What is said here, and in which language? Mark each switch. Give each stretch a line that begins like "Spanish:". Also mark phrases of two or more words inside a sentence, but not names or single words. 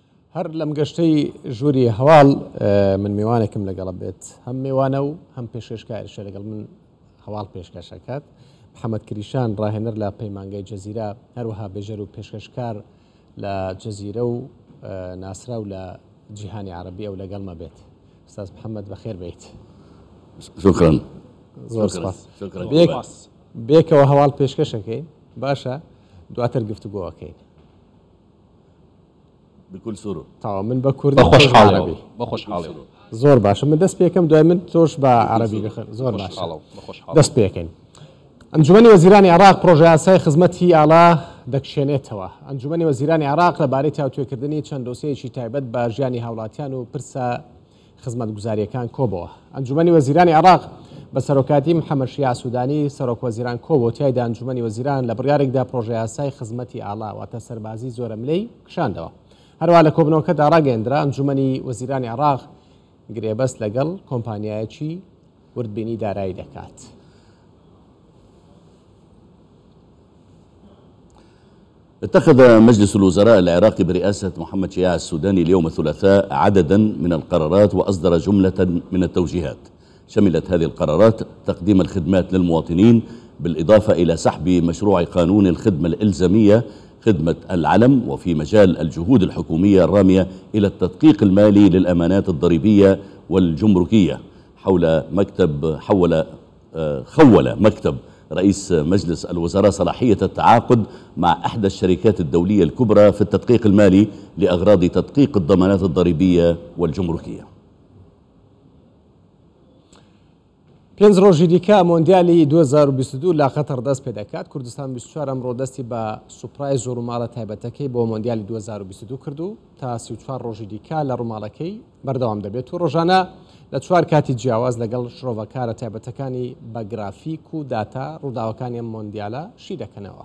Central Kurdish: هەر لەم گەشتەی ژووری هەواڵ من میوانێکم لەگەڵە بێت هەم میوانە و هەم پێشکەشکارشە لەگەڵ من هەواڵ پێشکەشەکات محەممەد کریشان ڕاهێنەر لە پەیمانگای جەزیرە هەروەها بێژەر و پێشکەشکار لە جەزیرە و ناسرا و لە جیهانی عربی ئەو لەگەڵمە بێت ئستاز محەممەد بەخێر بیت. شکرا زۆر سپاس. بێکەوە هەواڵ پێشکەشەکەین باشە دواتر گفتوگۆەکەین
Arabic: بكل سرور.
Central Kurdish: تاوا من بكردي عربي بخوش حالي زور باش من دەست پێکەم دوای من تۆش بە عربی بخێر زۆر باش دەست پێکەین. ئەنجومەنی وەزیرانی عراق پرۆژە یاسای خزمەتی ئاڵا دەکشێنێتەوە. ئەنجومەنی وەزیرانی عراق لەبارەی تاوتوێکردنی چەند دۆسەیەکی تایبەت بە ژیانی هاوڵاتیان و پرسە خزمەتگوزاریەکان کۆبەوە. ئەنجومەنی وەزیرانی عراق بە سەرۆکاتی محەممەد شیع سوودانی سەرۆک وەزیران کۆبەوە تایدا ئەنجومەنی وەزیران لە بڕیارێکدا پرۆژە یاسای خزمەتی ئاڵا واتە سەربازی زۆرە ملەی کشاندەوە. هەروە لە کۆبنەوەکەدا ڕاگەیەندرا ئەنجومەنی وەزیرانی عراق گرێبەست لەگەڵ کۆمپانیایەکی وردبینی دارایی دەکات.
Arabic: اتخذ مجلس الوزراء العراقي برئاسة محمد شياع السوداني اليوم الثلاثاء عددا من القرارات وأصدر جملة من التوجيهات. شملت هذه القرارات تقديم الخدمات للمواطنين بالإضافة إلى سحب مشروع قانون الخدمة الإلزامية خدمة العلم، وفي مجال الجهود الحكومية الرامية إلى التدقيق المالي للأمانات الضريبية والجمركية. خول مكتب رئيس مجلس الوزراء صلاحية التعاقد مع إحدى الشركات الدولية الكبرى في التدقيق المالي لأغراض تدقيق الضمانات الضريبية والجمركية.
Central Kurdish: پێنج ڕۆژی دیکە مۆندیالی 2022 لا قەتەر دەست پێ دەکات. کوردستان 24 ئەمڕۆ دەستی بە سوپرای زۆر ڕووماڵە تایبەتەکەی بۆ مۆندیالی 2022 کردو تا 34 ڕۆژی دیکە لە ڕووماڵەکەی بەردەوام دەبێت و ڕۆژانە لە 4 کاتی جیاواز لەگەڵ شرۆڤەکارە تایبەتەکانی بە گرافیک و داتا ڕووداوەکانی ئەم مۆندیالە شی دەکەنەوە.